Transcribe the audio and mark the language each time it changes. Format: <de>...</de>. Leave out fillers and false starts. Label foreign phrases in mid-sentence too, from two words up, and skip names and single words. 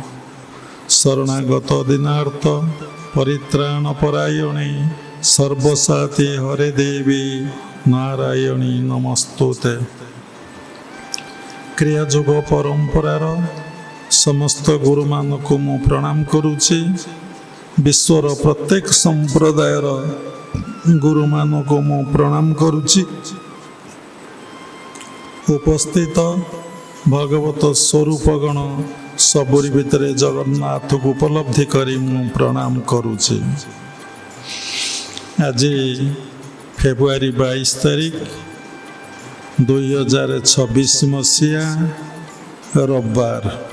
<sa>शरणागत दीनार्थ परित्राणपरायणे सर्वसाते हरे देवी नारायणी नमस्तुते।</sa> <or>କ୍ରିୟାଯୋଗ ପରମ୍ପରାର ସମସ୍ତ ଗୁରୁ ମାନଙ୍କୁ ମୁଁ ପ୍ରଣାମ କରୁଛି। ବିଶ୍ୱର ପ୍ରତ୍ୟେକ ସମ୍ପ୍ରଦାୟର ଗୁରୁ ମାନଙ୍କୁ ମୁଁ ପ୍ରଣାମ କରୁଛି। ଉପସ୍ଥିତ ଭଗବତ ସ୍ୱରୂପଗଣ ସବୁରି ଭିତରେ ଜଗନ୍ନାଥ କୁ ଉପଲବ୍ଧି କରି ମୁଁ ପ୍ରଣାମ କରୁଛି। ଆଜି ଫେବୃଆରୀ 22 ତାରିଖ 2026 ମସୀହା ରବିବାର।</or>